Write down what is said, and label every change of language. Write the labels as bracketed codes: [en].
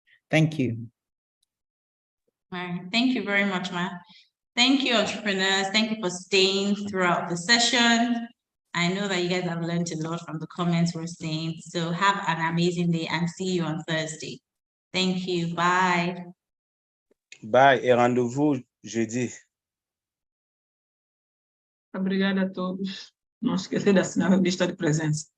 [en] Thank you. All right. Thank you very much, Ma. Thank you, entrepreneurs. Thank you for staying throughout the session. I know that you guys have learned a lot from the comments we're saying. So have an amazing day and see you on Thursday. Thank you. Bye. [fr] Bye et rendez-vous jeudi. [pt] Obrigada a todos. Não esquecer de assinar a lista de presença.